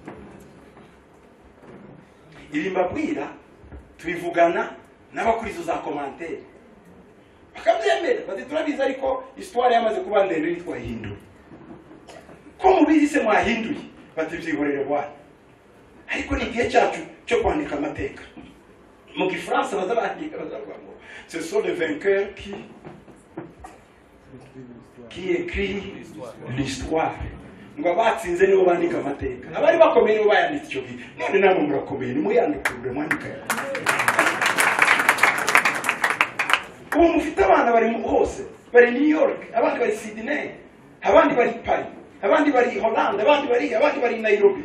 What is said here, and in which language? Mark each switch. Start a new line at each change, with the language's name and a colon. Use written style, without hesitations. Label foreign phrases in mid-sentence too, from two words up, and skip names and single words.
Kinyarwanda: Ibi mbabwira tubivugana n'abakurizo za commentaire bakabyemera bati turabizi, ariko histoire yamaze kuba ndende nitwahindura. Ko mubizi se mwahinduye bati byihorere bwana, ariko ni igihe cyacu cyo kwandika amateka. Mu Gifaransa bazabandika bazavuga ngo
French: ce sont les vainqueurs qui écrit l'histoire.
Kinyarwanda: Ngo abatsinze nibo bandika amateka, abari bakomeye nibo bayanditse icyo gihe. None namwe murakomeye nimuyandikure mwandika. Ubu mufite abana bari hose, bari New York, abandi bari Sydney, abandi bari Paris, abandi bari Holland, abandi bari Nairobi.